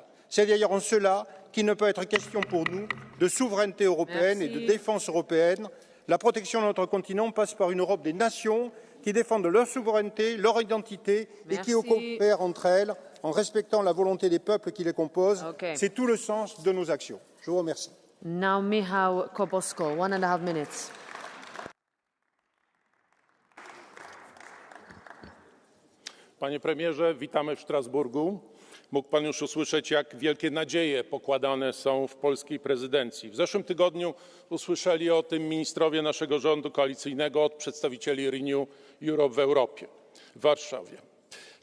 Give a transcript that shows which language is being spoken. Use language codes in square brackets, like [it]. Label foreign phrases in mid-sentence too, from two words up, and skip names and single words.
[fr] C'est d'ailleurs en cela qu'il ne peut être question pour nous de souveraineté européenne et de défense européenne. La protection de notre continent passe par une Europe des nations qui défendent leur souveraineté, leur identité et qui coopèrent entre elles en respectant la volonté des peuples qui les composent. C'est tout le sens de nos actions. Je vous remercie. [en] Now, Michał Kobosko, 1.5 minutes. [pl] Panie premierze, witamy w Strasburgu. Mógł pan już usłyszeć, jak wielkie nadzieje pokładane są w polskiej prezydencji. W zeszłym tygodniu usłyszeli o tym ministrowie naszego rządu koalicyjnego od przedstawicieli Renew Europe w Europie, w Warszawie.